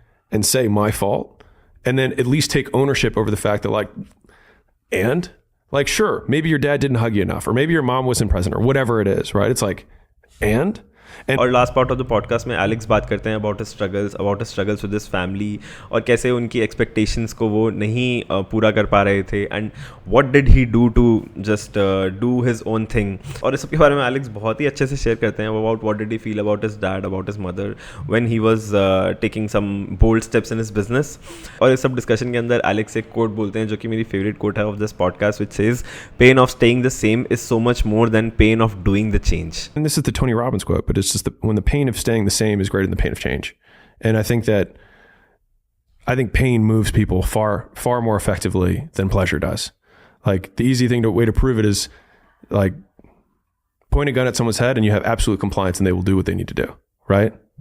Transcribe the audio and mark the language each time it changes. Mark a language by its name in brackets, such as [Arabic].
[English] and say my fault, and then at least take ownership over the fact that sure, maybe your dad didn't hug you enough, or maybe your mom wasn't present, or whatever it is, right? It's like, and [Hindi] और last part of the podcast में Alex बात करते हैं [English] about struggles with his family [Hindi] और कैसे उनकी expectations को वो नहीं पूरा कर पा रहे थे [English] And what did he do to just do his own thing. [Hindi] और इस सब के बारे में एलेक्स बहुत ही अच्छे से शेयर करते हैं [English] About what did he feel about his dad, about his mother when he was taking some bold steps in his business. [Hindi] और इस सब डिस्कशन के अंदर एलेक्स एक कोट बोलते हैं जो कि मेरी फेवरेट कोट है [English] Of this podcast, which says, pain of staying the same is so much more than pain of doing the change. And this is the Tony Robbins quote, but it's just when the pain of staying the same is greater than the pain of change. And I think that I think pain moves people far more effectively than pleasure does. Like the easy way to prove it is like point a gun at someone's head and you have absolute compliance and they will do what they need to do, right?